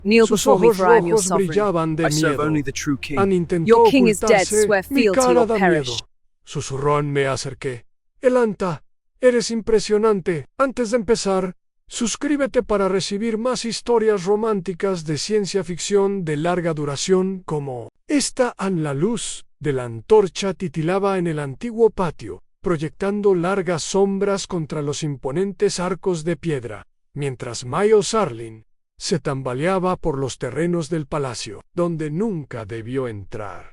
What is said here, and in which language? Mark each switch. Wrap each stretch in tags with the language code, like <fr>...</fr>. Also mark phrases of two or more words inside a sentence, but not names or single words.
<en>Kneel</en> <es>Sus</es> <en>before me,</en> <es>ojos</es> <en>for I am your</en> <es>rojos</es> <en>sovereign.</en> <es>brillaban de</es> <en>I serve</en> <es>miedo.</es> <en>only the true king.</en> <es>An intentó</es> <en>Your king is dead,</en> <es>ocultarse.</es> <en>swear</en> <es>Mi</es> <en>fealty</en> <es>cara</es> <en>or</en> <es>da</es> <en>perish.</en> <es>miedo. Susurró. Me acerqué. Elanta, eres impresionante. Antes de empezar, suscríbete para recibir más historias románticas de ciencia ficción de larga duración como esta. La luz de la antorcha titilaba en el antiguo patio, proyectando largas sombras contra los imponentes arcos de piedra, mientras Miles Arlen se tambaleaba por los terrenos del palacio, donde nunca debió entrar.</es>